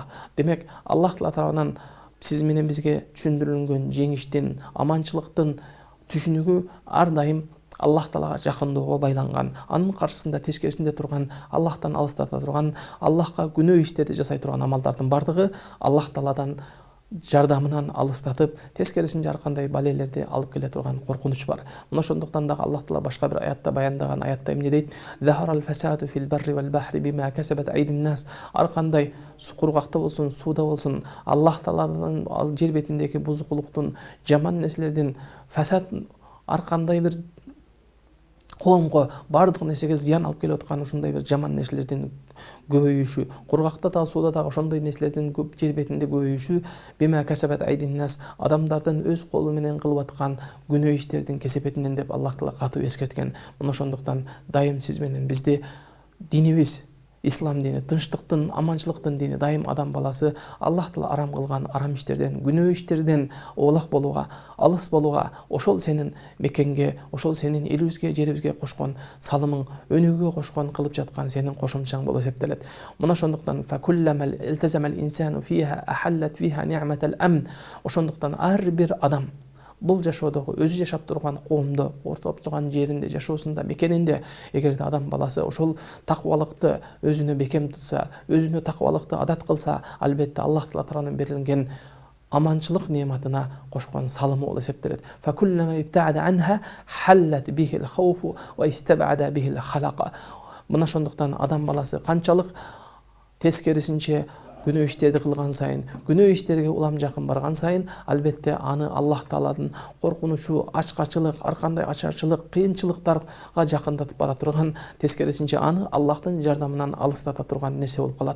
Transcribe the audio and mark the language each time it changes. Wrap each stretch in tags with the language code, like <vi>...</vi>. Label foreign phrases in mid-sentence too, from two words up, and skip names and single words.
<ky>Демек, Аллах Таала тарабынан сиз менен бизге түшүндүрүлгөн жеңиштин, аманчылыктын түшүнүгү ар дайым Аллах Таалага жакындоого байланган, анын каршысында тескерисинде турган, Аллахтан алыстата турган, Аллахка күнөө иштерди жасай турган амалдардын бардыгы Аллах Тааладан жардамынан алыстатып, тескерисинче ар кандай балелерди алып келе турган коркунуч бар. Мына ошондуктан дагы Аллах Таала башка бир аятта баяндаган аятта эмне дейт?</ky> <ar>ظهر الفساد في البر والبحر بما كسبت أيدي الناس.</ar> <ky>Ар кандай кургакта болсун, сууда болсун, Аллах Тааланын жер бетиндеги бузукулуктун, жаман нерселердин, фасад ар кандай бир коомго бардык нерсеге зыян алып келип аткан ушундай бир жаман нерселердин көбөйүшү, кургакта да, сууда да ошондой нерселердин көп жер бетинде көбөйүшү</ky> <ar>بما كسبت أيدي الناس,</ar> <ky>адамдардын өз колу менен кылып аткан күнөө иштердин кесепетинен деп Аллах Таала катуу эскерткен. Мына ошондуктан дайым сиз менен бизди динибиз, ислам дини, тынчтыктын, аманчылыктын дини, дайым адам баласы Аллах Таала арам кылган арам иштерден, күнөө иштерден оолак болууга, алыс болууга, ошол сенин мекенге, ошол сенин элибизге, жерибизге кошкон салымың, өнүгүүгө кошкон кылып жаткан сенин кошумчаң болуп эсептелет. Мына ошондуктан</ky> <ar>فكلما التزم الإنسان بها حلت فيها نعمة الأمن.</ar> <ky>Ошондуктан ар бир адам бул жашоодогу өзү жашап турган коомдо, ортоп турган жеринде, жашоосунда, мекенинде эгерде адам баласы ошол такыбалыкты өзүнө бекем тутса, өзүнө такыбалыкты адат кылса, албетте Аллах Таала тарабынан берилген аманчылык нематына кошкон салымы болуп эсептелет.</ky> <ar>فكلما ابتعد عنها حل به الخوف واستبد به الهلاك.</ar> <ky>Мына ошондуктан адам баласы канчалык тескерисинче күнөө иштерди кылган сайын, күнөө иштерге улам жакын барган сайын, албетте аны Аллах Тааладын коркунучу, ачкачылык, ар кандай ачарчылык, кыйынчылыктарга жакындатып бара турган, тескерисинче аны Аллахтын жардамынан алыстата турган нерсе болуп калат.</ky>